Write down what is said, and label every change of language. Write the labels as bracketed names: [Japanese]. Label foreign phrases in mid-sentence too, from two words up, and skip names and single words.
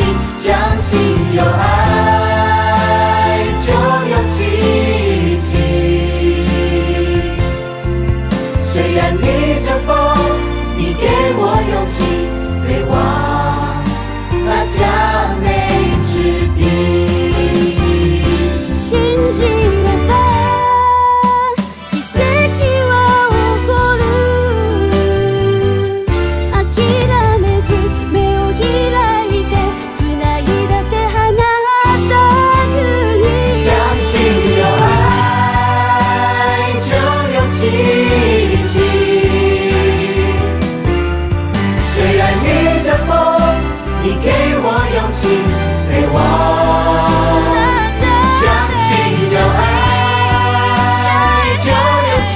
[Chinese] 相信有爱就有奇迹，虽然逆着风，你给我勇气，飞往那佳美之地。 [Japanese] 信じれば奇跡は起こる。諦めず目を開いて、つないだ手離さずに。 [Chinese] 相信有愛就有奇迹，虽然逆着风，你给我勇气，飞往。相信有爱就有